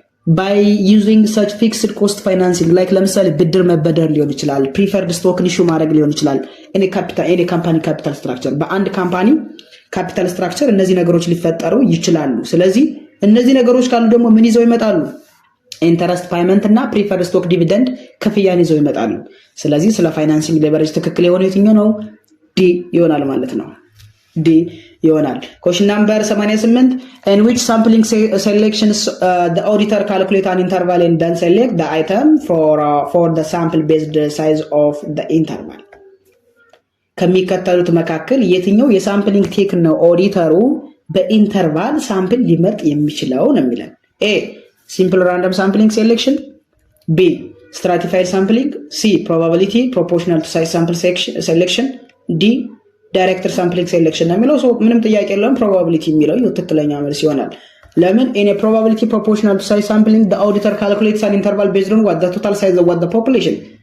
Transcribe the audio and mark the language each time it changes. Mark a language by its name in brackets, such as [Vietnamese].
[English] by using such fixed cost financing like [Amharic] ለምሳሌ ብድር መበደር ሊሆን ይችላል፣ ፕሪፈርድ ስቶክ ኢሹ ማድረግ ሊሆን ይችላል። any ካምፓኒ ካፒታል ስትራክቸር በአንድ ካምፓኒ ካፒታል ስትራክቸር እነዚህ ነገሮች ሊፈጠሩ ይችላሉ። ስለዚህ እነዚህ ነገሮች ካሉ ደግሞ ምን ይዘው ይመጣሉ? ኢንተረስት ፓይመንት እና ፕሪፈርድ ስቶክ ዲቪደንድ ክፍያን ይዘው ይመጣሉ። ስለዚህ ስለ ፋይናንሲንግ ሌቨሬጅ ትክክል የሆነው የትኛው ነው? ዲ ይሆናል ማለት ነው። ዲ ይሆናል። [English] question number 88 in which sampling selections the auditor calculate an interval and then select the item for the sample based size of the interval [Amharic] ከሚከተሉት መካከል የትኛው የሳምፕሊንግ ቴክኒክ ነው ኦዲተሩ በኢንተርቫል ሳምፕል ሊመርጥ የሚችለው ነው የሚለን? ኤ ሲምፕል ራንደም ሳምፕሊንግ ሴሌክሽን፣ ቢ ስትራቲፋይድ ሳምፕሊንግ፣ ሲ ፕሮባቢሊቲ ፕሮፖርሽናል ቱ ሳይዝ ሳምፕል ሴሌክሽን፣ ዲ ዳይሬክተር ሳምፕሊንግ ሴሌክሽን ነው የሚለው። ምንም ጥያቄ የለውም ፕሮባቢሊቲ የሚለው ትክክለኛ መልስ ይሆናል። ለምን [English] in a probability proportional to size sampling the auditor calculates an interval based on what the total size of what the population